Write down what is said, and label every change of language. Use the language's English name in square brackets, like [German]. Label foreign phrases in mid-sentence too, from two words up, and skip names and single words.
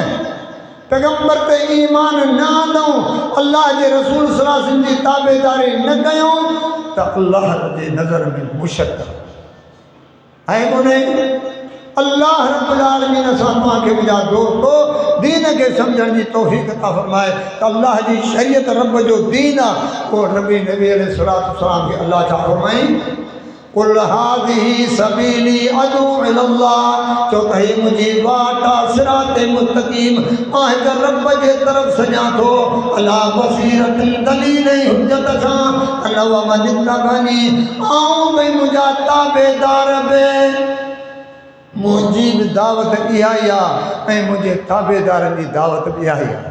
[Sindhi] पैगंबर ते ईमान न आंदऊं, अल्लाह जे रसूल [Arabic] صلى الله عليه وسلم [Sindhi] जी ताबेदारी न कयूं त अल्लाह जे नज़र में मुशक ऐं उन अल्लाह [Arabic] رب العالمين [Sindhi] असां तव्हांखे मुंहिंजा दोस्तो दीन खे सम्झण जी तौफ़ीक़ अता फ़रमाए त अल्लाह जी शरीयत रब जो दीन आहे। पोइ नबी अलैहिस्सलाम खे अल्लाह छा फ़रमाई? [Arabic] قل هذه سبيلي أدعو إلى الله, [Sindhi] चो त हीअ मुंहिंजी वाट आहे सिराते मुस्तक़ीम, मां हिक रब जे तरफ़ सॼा थो [Arabic] على بصيرة [Sindhi] दलील हुज्जत सां [Arabic] أنا ومن اتبعني, [Sindhi] ऐं भई मुंहिंजा ताबेदार बि मुंहिंजी बि दावत इहा ई आहे ऐं मुंहिंजे ताबेदारनि जी दावत बि इहा ई आहे।